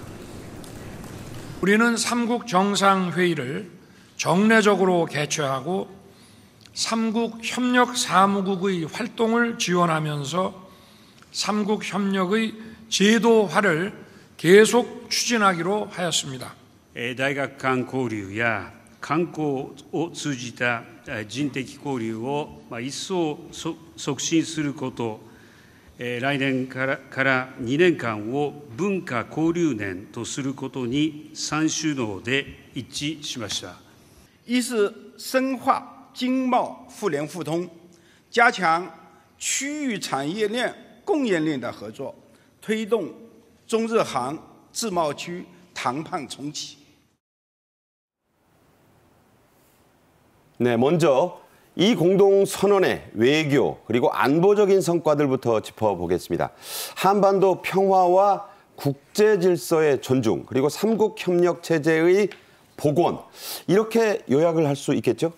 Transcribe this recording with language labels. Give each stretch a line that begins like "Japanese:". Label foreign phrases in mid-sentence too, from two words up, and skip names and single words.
Korean: 우리는 삼국 정상회의를 정례적으로 개최하고 삼국 협력 사무국의 활동을 지원하면서 삼국 협력의 제도화를 계속 추진하기로 하였습니다.
Japanese: 大学間交流や観光を通じた人的交流を一層促進すること、来年から2年間を文化交流年とすることに3首脳で一致しました。
Chinese: 一是深化经贸互联互通，加强区域产业链、供应链的合作，推动中日韩自贸区谈判重启。
Korean: 네, 먼저 이 공동선언의 외교 그리고 안보적인 성과들부터 짚어보겠습니다. 한반도 평화와 국제 질서의 존중 그리고 삼국 협력 체제의 복원 이렇게 요약을 할 수 있겠죠?